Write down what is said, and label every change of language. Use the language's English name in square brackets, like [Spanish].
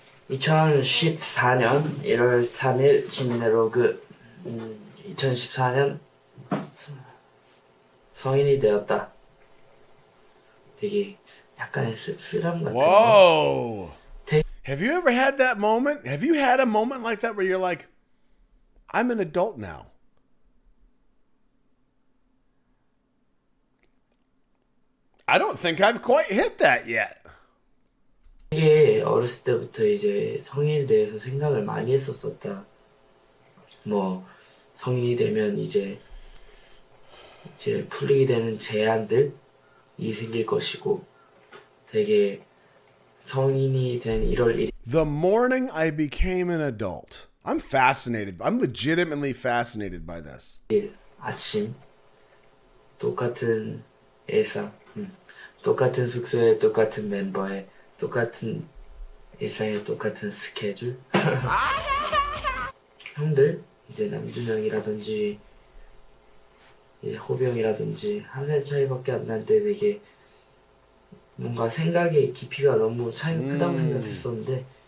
[Korean] 2014년 1월 3일 진내로그 2014년 성인이 되었다. 되게 약간의 씁쓸함 같은 [English] Whoa. Have you ever had that moment? Have you had a moment like that where you're like, I'm an adult now? I don't think I've quite hit that yet. [Korean] 되게 어렸을 때부터 이제 성인에 대해서 생각을 많이 했었었다. 뭐 성인이 되면 이제 풀리게 되는 제한들이 생길 것이고 되게 성인이 된 1월 1일 [English] The morning I became an adult. I'm fascinated. I'm legitimately fascinated by this. [Korean] 아침 똑같은 일상 똑같은 숙소에 똑같은 멤버에 똑같은 일상에 똑같은 스케줄 형들 이제 남준형이라든지 이제 호병이라든지 한 살 차이밖에 안 날 때 되게 뭔가 생각의 깊이가 너무 차이가 크다고 생각했었는데